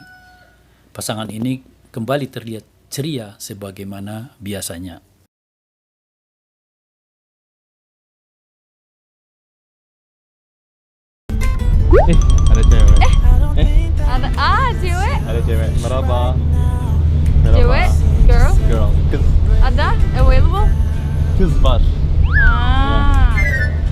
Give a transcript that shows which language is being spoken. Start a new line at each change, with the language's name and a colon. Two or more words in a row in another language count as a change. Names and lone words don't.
Indonesian: Pasangan ini kembali terlihat ceria sebagaimana biasanya. Ada cewek. Cewek? Ada cewek. Meraba. Cewek? Girl? Girl. Kız. Ada? Available?
Turkish: Kız var. Ah.